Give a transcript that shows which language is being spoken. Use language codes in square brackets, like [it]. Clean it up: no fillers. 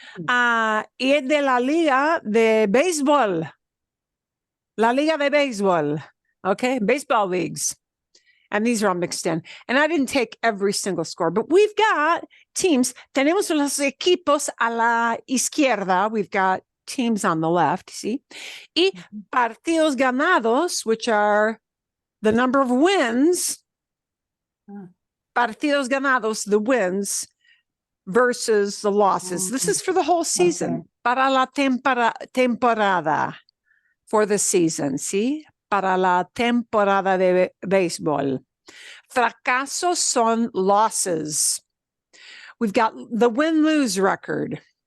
[es] Y es de la liga de béisbol. La liga de béisbol. Okay. [en] Baseball leagues. And these are all mixed in. And I didn't take every single score, but we've got teams. [es] Tenemos los equipos a la izquierda. [en] We've got teams on the left, see? [es] Y partidos ganados, [en] which are the number of wins. [es] Partidos ganados, [en] the wins, versus the losses. This is for the whole season. Okay. [es] Para la temporada. [en] For the season, [es] ¿sí? Para la temporada de béisbol. Fracasos son losses. [en] We've got the win-lose record.